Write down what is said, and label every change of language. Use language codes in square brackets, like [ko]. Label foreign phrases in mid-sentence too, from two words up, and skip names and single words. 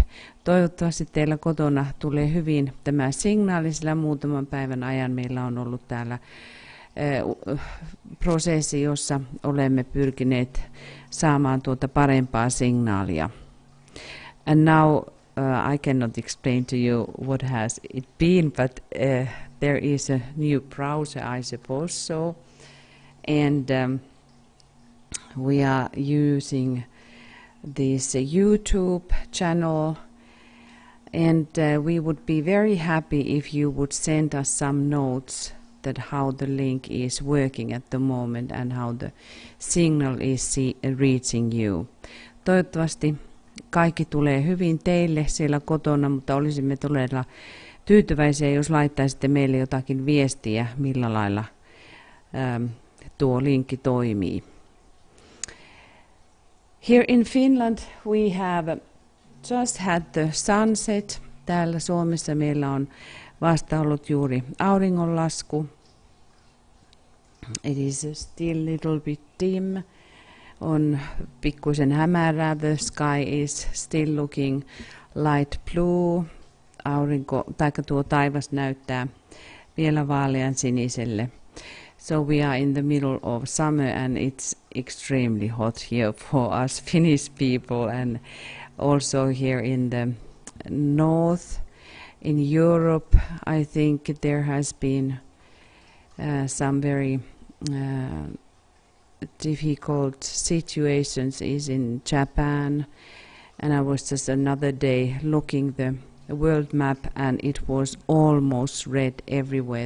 [fi] Toivottavasti teillä kotona tulee hyvin tämä signaali, sillä muutaman päivän ajan meillä on ollut täällä prosessi, jossa olemme pyrkineet saamaan tuota parempaa signaalia. [en] And now I cannot explain to you what has it been, but there is a new browser, I suppose so, and we are using this YouTube channel, and we would be very happy if you would send us some notes that how the link is working at the moment and how the signal is reaching you. [fi] Toivottavasti kaikki tulee hyvin teille siellä kotona, mutta olisimme todella tyytyväisiä, jos laittaisitte meille jotakin viestiä, millä lailla tuo linkki toimii. [en] Here in Finland we have just had the sunset. [fi] Täällä Suomessa meillä on vasta ollut juuri auringonlasku. [en] It is still a little bit dim. [fi] On pikkuisen hämärää. [en] The sky is still looking light blue. [fi] Tuo taivas näyttää vielä vaalean siniselle. [en] So we are in the middle of summer, and it's extremely hot here for us Finnish people, and also here in the north, in Europe. I think there has been some very difficult situations is in Japan, and I was just another day looking the world map, and it was almost red everywhere.